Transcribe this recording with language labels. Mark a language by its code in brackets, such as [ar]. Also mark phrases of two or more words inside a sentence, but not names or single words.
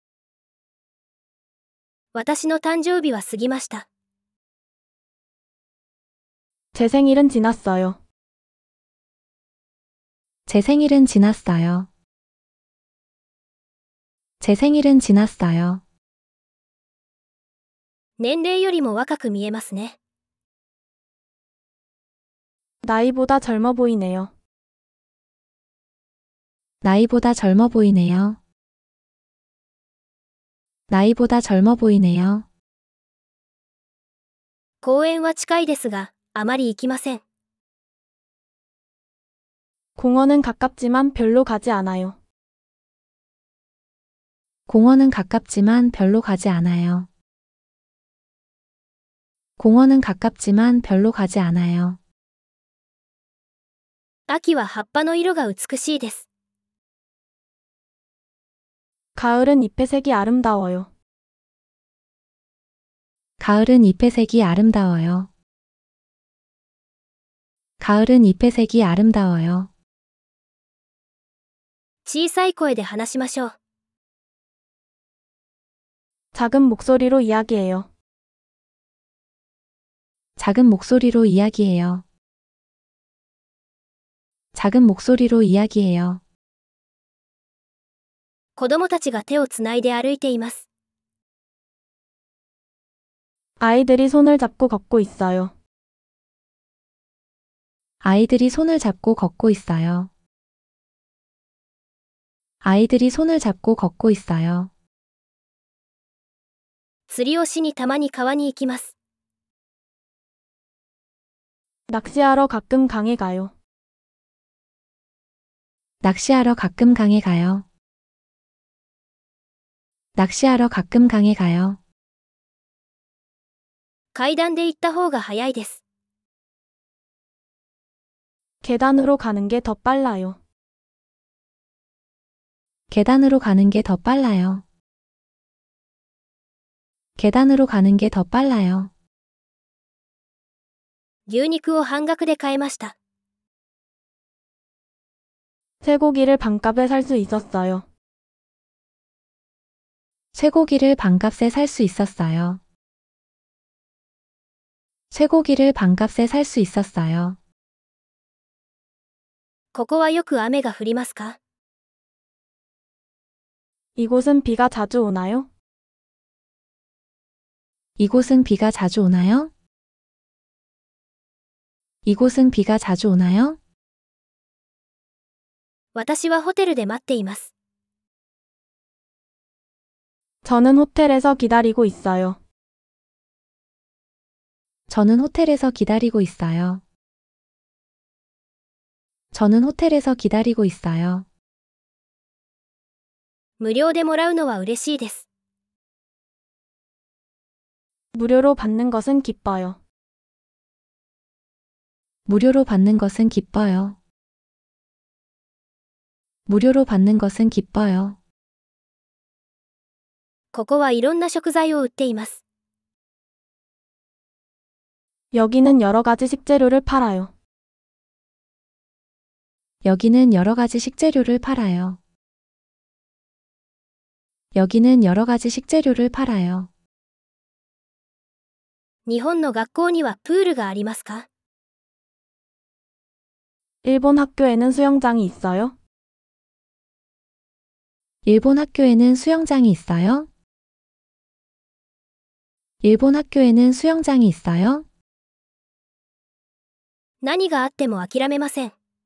[ja] 私の誕生日は過ぎました。 [ko] 제 생일은 지났어요. 제 생일은 지났어요. 제 생일은 지났어요. [ja] 年齢よりも若く見えますね。 [ko] 나이보다 젊어 보이네요. 나이보다 젊어 보이네요. 나이보다 젊어 보이네요. [ja] 公園は近いですが、あまり行きません。 [ko] 공원은 가깝지만 별로 가지 않아요. 공원은 가깝지만 별로 가지 않아요. 공원은 가깝지만 별로 가지 않아요. [ja] 秋は葉っぱの色が美しいです。 [ko] 가을은 잎의 색이 아름다워요. 가을은 잎의 색이 아름다워요. 가을은 잎의 색이 아름다워요. [ja] 小さい声で話しましょう。 [ko] 작은 목소리로 이야기해요. 작은 목소리로 이야기해요. 작은 목소리로 이야기해요. [ja] 子供たちが手をつないで歩いています。 [ko] 아이들이 손을 잡고 걷고 있어요. 아이들이 손을 잡고 걷고 있어요. 아이들이 손을 잡고 걷고 있어요. [ja] 釣りをしにたまに川に行きます。 [ko] 낚시하러 가끔 강에 가요. 낚시하러 가끔 강에 가요. 낚시하러 가끔 강에 가요. [ja] 階段で行った方が早いです。 [ko] 계단으로 가는 게 더 빨라요. 계단으로 가는 게 더 빨라요. 계단으로 가는 게 더 빨라요. [ja] 牛肉を半額で買えました。 [ko] 쇠고기를 반값에 살 수 있었어요. 쇠고기를 반값에 살 수 있었어요. 쇠고기를 반값에 살 수 있었어요. [ja] ここはよく雨が降りますか？ [ko] 이곳은 비가 자주 오나요? 이곳은 비가 자주 오나요? 이곳은 비가 자주 오나요? [ja] 私はホテルで待っています。 [ko] 저는 호텔에서 기다리고 있어요. 저는 호텔에서 기다리고 있어요. 저는 호텔에서 기다리고 있어요. [ja] 無料でもらうのは嬉しいです。 [ko] 무료로 받는 것은 기뻐요. 무료로 받는 것은 기뻐요. 무료로 받는 것은 기뻐요. [ja] ここはいろんな食材を売っています。 [ko] 여기는 여러 가지 식재료를 팔아요. 여기는 여러 가지 식재료를 팔아요. 여기는 여러 가지 식재료를 팔아요. [ja] 日本の学校にはプールがありますか？ [ko] 일본 학교에는 수영장이 있어요? 일본 학교에는 수영장이 있어요? 일본 학교에는 수영장이 있어요? [ja] 何があっても諦めません。